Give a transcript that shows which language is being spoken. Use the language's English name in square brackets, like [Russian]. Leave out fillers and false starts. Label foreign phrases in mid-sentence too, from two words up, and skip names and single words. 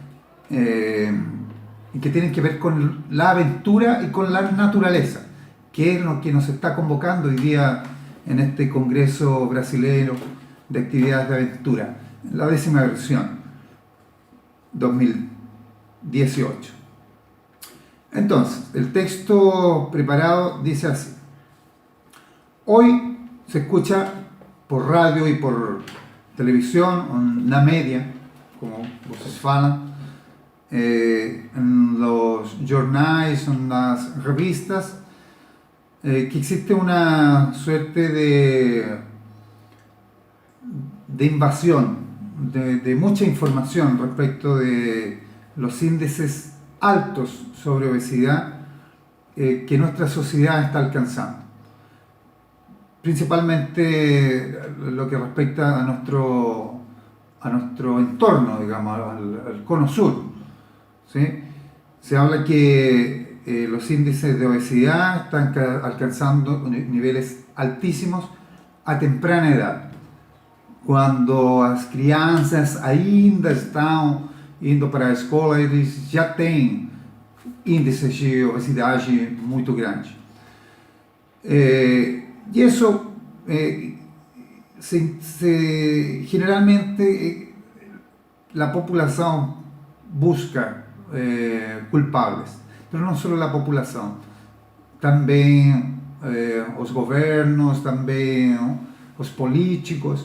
[Spanish] y que tienen que ver con la aventura y con la naturaleza, que es lo que nos está convocando hoy día en este Congreso Brasilero de Actividades de Aventura, la 10ª versión, 2018. Entonces, el texto preparado dice así: hoy se escucha por radio y por televisión, [Portuguese] na media, como vocês falam, [Spanish] en los jornais, en las revistas, que existe una suerte de invasión, de mucha información respecto de los índices altos sobre obesidad que nuestra sociedad está alcanzando. Principalmente lo que respecta a nuestro entorno, digamos, al cono sur, ¿sí? Se habla que los índices de obesidad están alcanzando niveles altísimos a temprana edad, [Portuguese] quando as crianças ainda estão indo para a escola, eles já têm índices de obesidade muito grandes. [Spanish] Y eso generalmente la población busca culpables, pero no solo la población, también los gobiernos, también los políticos.